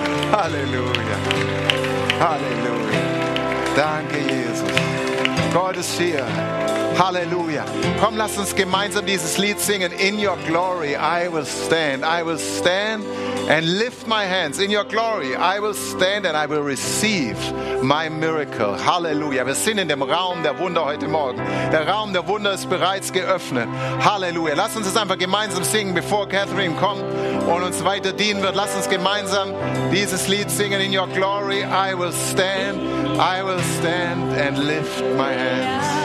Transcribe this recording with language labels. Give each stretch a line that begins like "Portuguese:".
German: Halleluja. Halleluja. Danke, Jesus. Gott ist hier. Halleluja. Komm, lass uns gemeinsam dieses Lied singen.
English: In your glory I will stand. I will stand and lift my hands. In your glory I will stand and I will receive my miracle.
German: Halleluja. Wir sind in dem Raum der Wunder heute Morgen. Der Raum der Wunder ist bereits geöffnet. Halleluja. Lass uns es einfach gemeinsam singen, bevor Catherine kommt und uns weiter dienen wird. Lass uns gemeinsam dieses Lied singen.
English: In your glory I will stand and lift my hands.